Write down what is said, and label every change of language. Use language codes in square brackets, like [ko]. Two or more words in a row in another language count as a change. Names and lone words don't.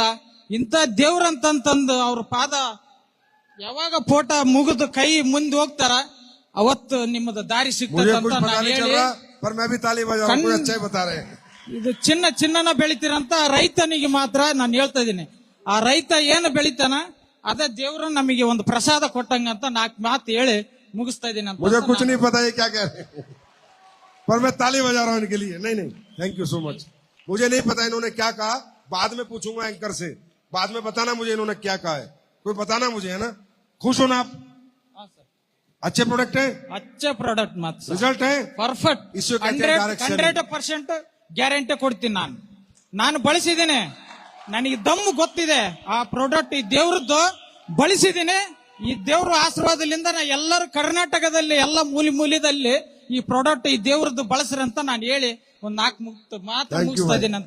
[kn] ಇಂಥ ದೇವ್ರಂತಂದು ಅವ್ರ ಪಾದ ಯಾವಾಗ ಫೋಟೋ ಮುಗಿದು ಕೈ ಮುಂದೆ ಹೋಗ್ತಾರ ಅವತ್ತು ನಿಮ್ಮದು ದಾರಿ ಸಿಗ್ತದೆ ಅಂತ ನಾನು ಹೇಳಿ, ಇದು ಚಿನ್ನನ ಬೆಳಿತೀರಂತ ರೈತನಿಗೆ ಮಾತ್ರ ನಾನು ಹೇಳ್ತಾ ಇದ್ದೀನಿ. ಆ ರೈತ ಏನು ಬೆಳಿತಾನ ಅದೇ ದೇವ್ರ ನಮಗೆ ಒಂದು ಪ್ರಸಾದ ಕೊಟ್ಟಂಗ ಅಂತ 4 ಮಾತು ಹೇಳಿ ಮುಗಿಸ್ತಾ ಇದ್ದೀನಿ ಅಂತ. [hi] मुझे कुछ नहीं पता ये क्या कह रहे हैं, पर मैं ताली बजा रहा हूं इनके लिए। नहीं नहीं, [en] thank you so much. [hi] मुझे नहीं पता इन्होंने क्या कहा, बाद में पूछूंगा एंकर से। बाद में बताना मुझे इन्होंने क्या कहा है, कोई बताना मुझे, है ना? खुश हो ना आप? अच्छे प्रोडक्ट है, [kn] अच्छे ಪ್ರಾಡಕ್ಟ್ ಮಾತ್ರ, [hi] रिजल्ट है [kn] ಪರ್ಫೆಕ್ಟ್. 100% ಗ್ಯಾರಂಟಿ ಕೊಡ್ತೀನಿ. ನಾನು ಬಳಸಿದ್ದೇನೆ, ನನಗೆ ದಮ್ಮು ಗೊತ್ತಿದೆ. ಆ ಪ್ರಾಡಕ್ಟ್ ಈ ದೇವ್ರದ್ದು ಬಳಸಿದ್ದೀನಿ. ಈ ದೇವ್ರ ಆಶೀರ್ವಾದದಿಂದ ನಾ ಎಲ್ಲರೂ ಕರ್ನಾಟಕದಲ್ಲಿ ಎಲ್ಲ ಮೂಲೆದಲ್ಲಿ ಈ ಪ್ರಾಡಕ್ಟ್ ಈ ದೇವ್ರದ್ದು ಬಳಸ್ರಿ ಅಂತ ನಾನು ಹೇಳಿ ಒಂದು 4 ಮಾತು ಮುಗಿಸ್ತಾ ಇದ್ದೀನಿ ಅಂತ.